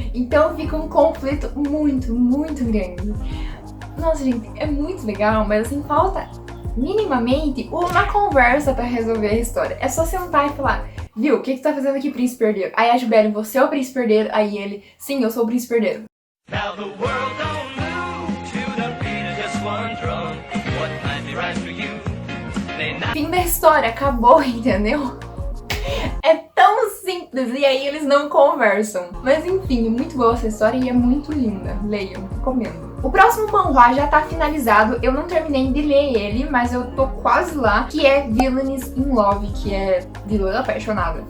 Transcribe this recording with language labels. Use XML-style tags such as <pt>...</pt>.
<pt>Então fica um conflito muito, muito grande. Nossa, gente, é muito legal, mas assim, falta minimamente uma conversa pra resolver a história. É só sentar e falar, viu, o que tu tá fazendo aqui, príncipe herdeiro? Aí a Jubelion, você é o príncipe herdeiro? Aí ele, sim, eu sou o príncipe herdeiro.</pt> <en>Now the world don't move to the beat of just one drum. What might be right for you?</en> <pt>Fim da história, acabou, entendeu? É tão simples, e aí eles não conversam. Mas enfim, é muito boa essa história e é muito linda. Leiam, recomendo. O próximo manhwa já tá finalizado, eu não terminei de ler ele, mas eu tô quase lá, que é Villains in Love, que é vilã apaixonada.</pt>